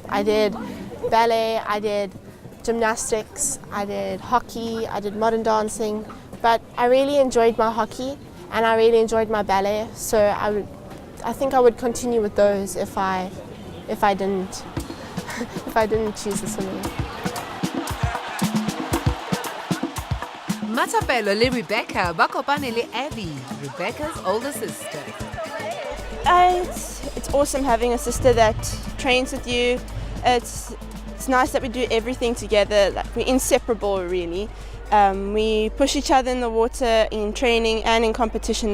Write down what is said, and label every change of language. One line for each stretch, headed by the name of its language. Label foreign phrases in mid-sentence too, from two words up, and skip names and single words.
English: I did ballet, I did gymnastics, I did hockey, I did modern dancing, but I really enjoyed my hockey and I really enjoyed my ballet, so I think I would continue with those if I didn't choose the swimming.
Southern Sotho: Matapelo le Rebecca ba kopane le Abby,
English: Rebecca's older sister. It's awesome having a sister that trains with you. It's nice that we do everything together. Like, we're inseparable, really. We push each other in the water in training and in competition.